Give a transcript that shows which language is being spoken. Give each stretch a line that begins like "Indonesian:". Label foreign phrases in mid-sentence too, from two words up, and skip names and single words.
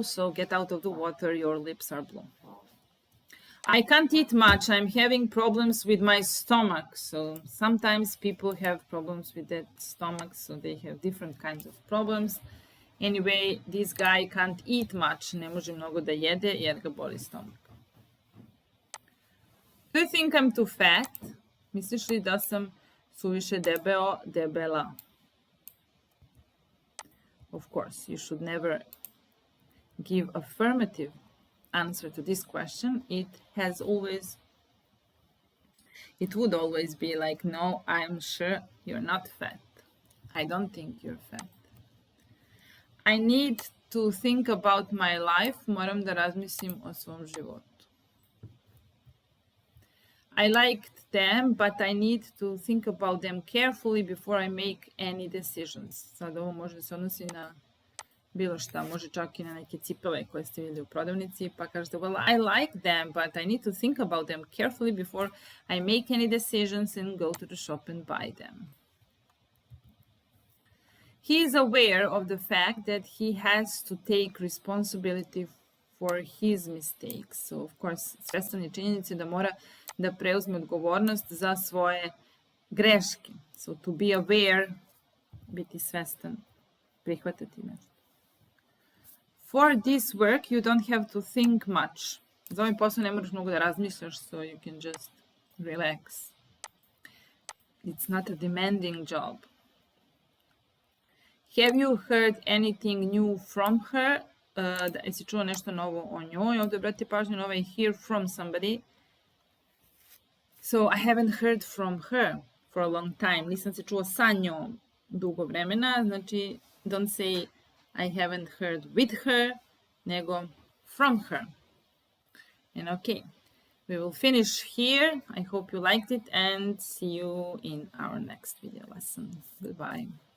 English: So get out of the water, your lips are blue. I can't eat much. I'm having problems with my stomach. So sometimes people have problems with that stomach, so they have different kinds of problems. Anyway, this guy can't eat much.
Serbian: Ne može mnogo da jede jer ga boli stomak.
English: Do you think I'm too fat?
Serbian: Misliš li da sam suviše debeo, debela?
English: Of course, you should never give affirmative answer to this question. It would always be like, no, I'm sure you're not fat. I don't think you're fat. I need to think about my life.
Serbian: Moram da razmislim o svom životu.
English: I liked them, but I need to think about them carefully before I make any decisions.
Serbian: Sad ovo može da se odnosi na bilo šta, može čak i na neke cipele koje ste vidjeli u prodavnici, pa kažete,
English: well, I like them, but I need to think about them carefully before I make any decisions and go to the shop and buy them. He is aware of the fact that he has to take responsibility for his mistakes. So, of course,
Serbian: svestan je činjenice da mora da preuzme odgovornost za svoje greške.
English: So, to be aware,
Serbian: biti svestan, prihvatati nešto.
English: For this work, you don't have to think much.
Serbian: Za ovaj posao ne moraš mnogo da razmišljaš,
English: so you can just relax. It's not a demanding job. Have you heard anything new from her?
Serbian: Jesi čuo nešto novo o njoj? Ovdje obratite pažnju na ovaj
English: hear from somebody. So I haven't heard from her for a long time.
Serbian: Nisam se čuo sa njom dugo vremena. Znači,
English: don't say I haven't heard with her, nego from her. And okay, we will finish here. I hope you liked it and see you in our next video lesson. Goodbye.